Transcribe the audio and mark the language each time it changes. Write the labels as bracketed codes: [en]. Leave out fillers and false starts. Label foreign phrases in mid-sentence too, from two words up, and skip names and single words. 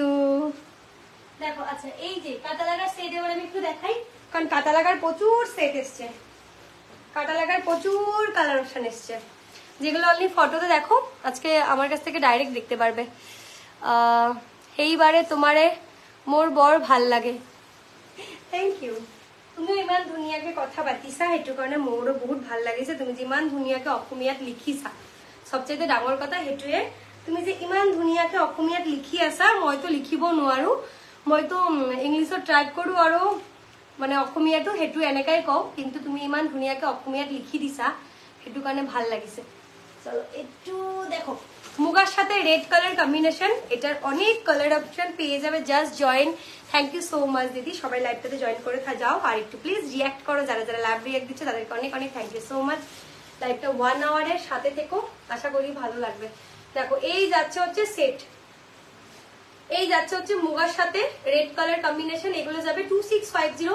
[bn] দেখো আচ্ছা এই যে কাটা লাগার সেট এবার আমি একটু দেখাই, কারণ কাটা লাগার প্রচুর সেট এসছে, কাটা লাগার প্রচুর [en] color option [bn] এসছে, যেগুলো অনলি ফটোতে দেখো, আজকে আমার কাছ থেকে ডাইরেক্ট দেখতে পারবে। [as] এইবারে তোমারে মোর বৰ ভাল লাগে, [en] thank you. [as] তুমি ইমান ধুনীয়াকে কথা পাতিছা, সেইটো কাৰণে মোৰো বহুত ভাল লাগিছে। তুমি যিমান ধুনীয়াকে অসমীয়াত লিখিছা, সবচেয়ে ডাঙৰ কথা সেইটোৱে, তুমি যে ইমান ধুনীয়াকে অসমীয়াত লিখি আছা। মইতো লিখিব নোৱাৰো, মইতো ইংলিছত ট্ৰাই কৰো আৰু মানে অসমীয়াটো সেইটো এনেকাই কওঁ, কিন্তু তুমি ইমান ধুনীয়াকে অসমীয়াত লিখি দিছা, সেইটো কাৰণে ভাল লাগিছে। [bn] চলো একটু দেখো, মুগার সাথে [en] red color combination, [bn] এটার অনেক [en] color option [bn] পেয়ে যাবে। [en] just join, thank you so much [bn] দিদি, সবাই লাইভটাতে জয়েন করে যাও। আর একটু প্লিজ রিয়াক্ট করো, যারা যারা [en] live react [bn] দিচ্ছে তাদেরকে অনেক অনেক [en] thank you so much. [bn] লাইভটা 1 আওয়ারের সাথে থেকো, আশা করি ভালো লাগবে। দেখো এই যাচ্ছে হচ্ছে সেট, এই যাচ্ছে হচ্ছে মুগার সাথে [en] red color combination, [bn] এগুলো যাবে 2650।